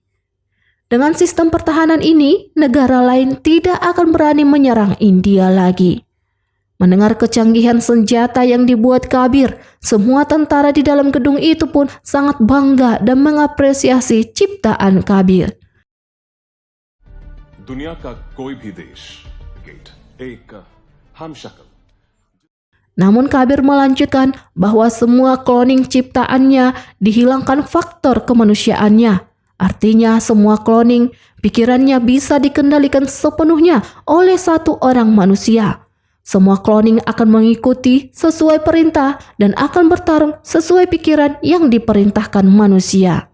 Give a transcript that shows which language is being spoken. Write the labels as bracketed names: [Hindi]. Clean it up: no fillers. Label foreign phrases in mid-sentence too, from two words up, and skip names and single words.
[Indonesian] Dengan sistem pertahanan ini, negara lain tidak akan berani menyerang India lagi. Mendengar kecanggihan senjata yang dibuat Kabir, semua tentara di dalam gedung itu pun sangat bangga dan mengapresiasi ciptaan Kabir. [Hindi] दुनिया का कोई भी देश एक हमशक्ल. [Indonesian] Namun Kabir melanjutkan bahwa semua cloning ciptaannya dihilangkan faktor kemanusiaannya. Artinya semua cloning pikirannya bisa dikendalikan sepenuhnya oleh satu orang manusia. Semua cloning akan mengikuti sesuai perintah dan akan bertarung sesuai pikiran yang diperintahkan manusia.